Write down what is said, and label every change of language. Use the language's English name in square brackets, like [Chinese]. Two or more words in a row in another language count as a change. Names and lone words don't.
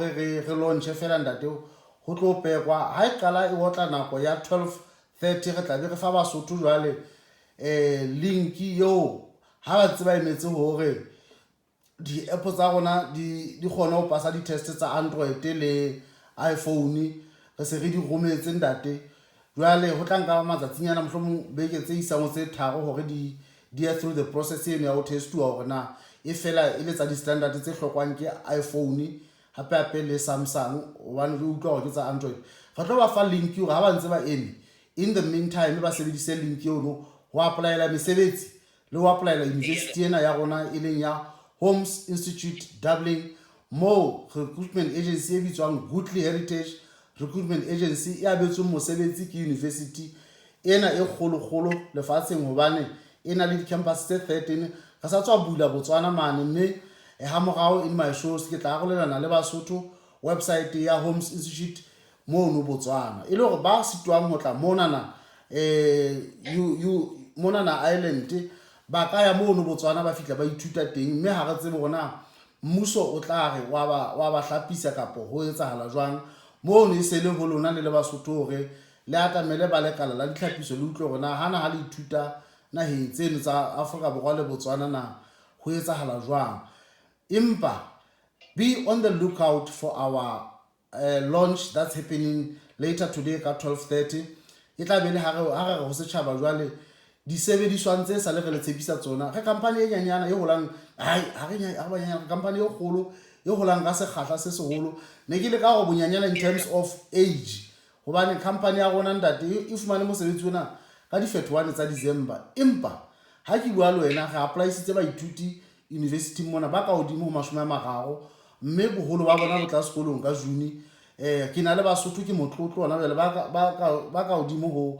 [Southern Sotho] re launch fela ntate ho tlo pekwa ha e qala e otla nako ya 12:30 re tla be re fa Basotho jwale link yo ha ba tseba emetse hore di app tsa rona di kgona ho pasa di test tsa Android le iPhone re se re di rometse ntate jwale ho tla nka matsatsinyana mohlomong beke tse isang tse tharo hore di ya [English] through the process [Southern Sotho] eno ya ho testuwa hore na e fela e le tsa di-standard tse hlokwang ke iPhone hape le Samsung one re utlwa hore ke tsa Android re tlo ba fa link hore ha ba ntse ba eme [English] in the meantime [Southern Sotho] ba sebedise link eno ho applyela mesebetsi le ho applyela university ena ya rona e leng ya Holmes Institute Dublin mo [English] recruitment agency [Southern Sotho] e bitswang Goodly Heritage Recruitment Agency e abetsweng mosebetsi ke university ena e kgolo lefatsheng hobane ena le di-campus tse 13 re sa tswa bula Botswana mane mme ha morao [English] in my shows [Southern Sotho] ke tla arolelana le Basotho website ya Holmes Institute mo no Botswana e le hore ba sitwang ho tla monana monana island ba ka ya mo no Botswana ba fitla ba ithuta teng mme ha re tsebe rona mmuso o tla re wa ba hlapisa kapo ho etsahala jwang mo ne se le ho lona le Basotho hore le atamele ba lekala la ditlhapiso le utlwe rona hana ha le ithuta naheng tseno tsa Afrika Borwa le Botswana na ho etsahala jwang impa [English] be on the lookout for our launch that's happening later today [Southern Sotho] ka 12:30 e tla be le ha re ho setjhaba jwale di sebediswang tse sa le re le tshepisa tsona re company e nyanyana e holang ha re nyanya company e kgolo e holang ka sekgahla se seholo ne ke le ka go bonyanyana [English] in terms of age [Southern Sotho] hobane company ya rona ntate e fumane mosebetsi ona ka di 31 tsa December impa ha ke bua le wena ga apply sitse ba ithuti university mona ba ka hodimo ho 30 mme boholo ba bona bo tla sekolong ka June ke na le Basotho ke motlotlo ona jwale ba ka hodimo